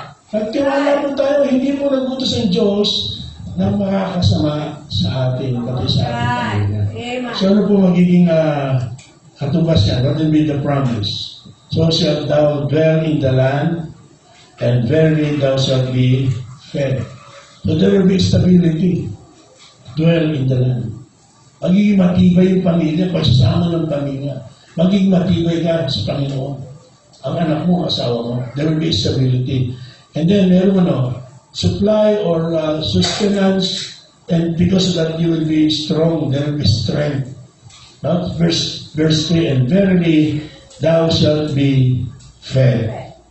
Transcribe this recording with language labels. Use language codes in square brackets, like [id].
[tl] Nagtiwala po tayo, hindi po nagutos ang Diyos na makakasama sa atin, pati sa ating pamilya. So ano po magiging katubas yan? [en] What will be the promise? So shalt thou dwell in the land, and verily thou shalt be fed. So there will be stability. Dwell in the land. [tl] Magiging matibay yung pamilya, pagsasama ng pamilya. Magiging matibay ka sa Panginoon. Ang anak mo, asawa mo. [en] There will be stability. And then meron supply or sustenance, and because of that you will be strong, there will be strength. Verse 3, and verily thou shalt be fed.